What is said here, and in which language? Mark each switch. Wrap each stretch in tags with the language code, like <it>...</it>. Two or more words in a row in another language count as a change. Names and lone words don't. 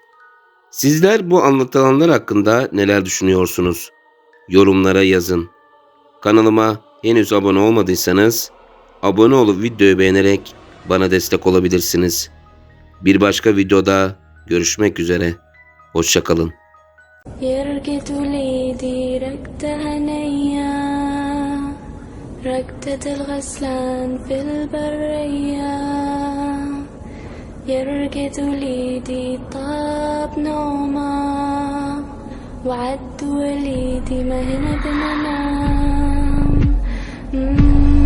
<tr>Sizler bu anlatılanlar hakkında neler düşünüyorsunuz? Yorumlara yazın. Kanalıma henüz abone olmadıysanız abone olup videoyu beğenerek bana destek olabilirsiniz. Bir başka videoda görüşmek üzere. Hoşça kalın.</tr> <ar>يرقد وليدي ركدة هنية ركدة الغسلان في البرية يرقد وليدي طاب نومه وعد وليدي ما هنا بننام</ar>